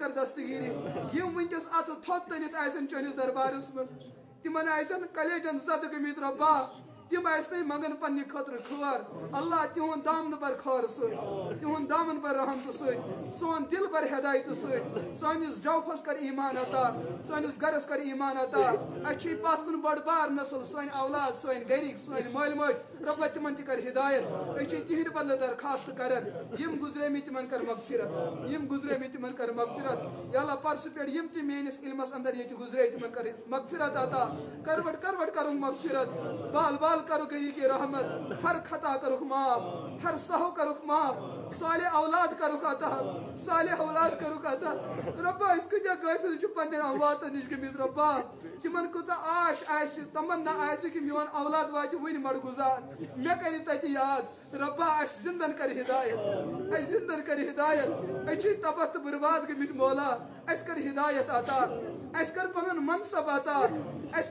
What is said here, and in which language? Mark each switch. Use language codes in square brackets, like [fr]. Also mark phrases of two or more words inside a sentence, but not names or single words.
[ks] کر دستگیری یم ونکیٚس اتھٕ تھوٚد تٔلِتھ آسن چٲنِس دربارس منٛز تمن آسن کلیجن زدٕ گٔمٕتۍ رۄبا تم آسن منگن پننہِ خٲطرٕ خٲر اللہ تِہُنٛد دامنہٕ بر خٲر سۭتۍ تِہُنٛد دامن بر رحمتہٕ سۭتۍ سون دل بر ہدایتہٕ سۭتۍ سٲنِس جوفس کر ایمان عطا سٲنِس گرس کر ایمان عطا اسہِ چھُے پتھ کُن بٔڑ بار نسل سٲنۍ اولاد سٲنۍ گرِکۍ سٲنۍ مٲلۍ ماجہِ رۄبا تِمن تہِ کر ہدایت أسۍ چھِ تِہنٛدِ بدلہٕ درخواست کران یم گُزریمٕتۍ تِمن کر مغفرت یم گُزریمٕتۍ تِمن کر مغفرت [ar] یا اللہ [ks] پرسہٕ پٮ۪ٹھ یم تہِ میٲنِس علمس اندر ییٚتہِ گُزرے تِمن کر مغفرت عطا کروٹ کرُن مغفرت بال بال کرو گری کی رحمت ہر خطا کرُکھ معاف ہر سہو کرُکھ معاف صالح اولاد کرُکھ عطا صالح اولاد کرُکھ عطا رۄبا أسۍ کۭتیاہ غٲفِل چھِ پننٮ۪ن امواتن نِش گٔمٕتۍ رۄبا تِمن کۭژاہ آش آسہِ تمنا آسہِ کہِ میون اولاد واتہِ وُنہِ مڑگُزار مےٚ کرِ تتہِ یاد رۄبا اسہِ زندن کر ہدایت اسہِ زندن کر ہدایت أسۍ چھِ تباہ تہٕ برباد گٔمٕتۍ مولا اسہِ کر ہدایت عطا اسہِ کر پنُن منصب عطا اسہِ